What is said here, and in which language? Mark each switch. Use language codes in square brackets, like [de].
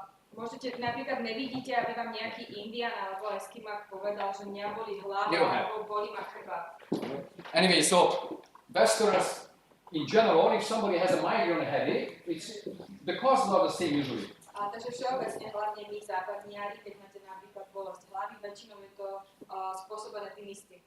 [sk] Môžete, napríklad nevidíte, aby vám nejaký Indian alebo Eskimák povedal, že mňa boli hlava, alebo boli ma chrbát. [en] Anyway, so Westerners in general, if somebody has a migraine or a headache, the causes are the same usually. [sk] A takže všeobecne, hlavne my západniari, keď máte napríklad bolesť hlavy, väčšinou je to spôsobené tým istým.